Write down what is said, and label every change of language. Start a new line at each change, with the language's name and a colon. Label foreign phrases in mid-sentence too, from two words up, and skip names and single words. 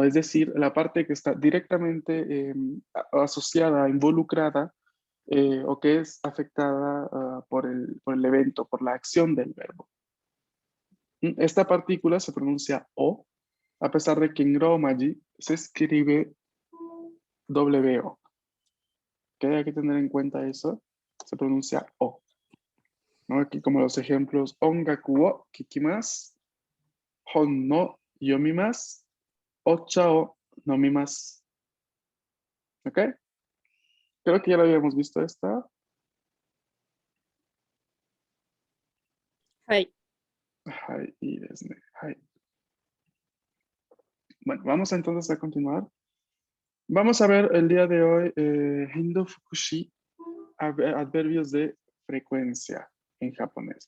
Spanish: Es decir, la parte que está directamente asociada, involucrada, o que es afectada por el evento, por la acción del verbo. Esta partícula se pronuncia O, a pesar de que en Romaji se escribe W-O. Que hay que tener en cuenta eso, se pronuncia O, ¿no? Aquí como los ejemplos,
Japanese: 音楽を聴きます、本の読みます、お茶を飲みます.
Spanish: ¿Ok? Creo que ya lo habíamos visto esta.
Japanese: はい。 Ay, y desne. Ay.
Spanish: Bueno, vamos entonces a continuar. Vamos a ver el día de hoy
Japanese: 頻度副詞,
Spanish: adverbios de frecuencia en japonés.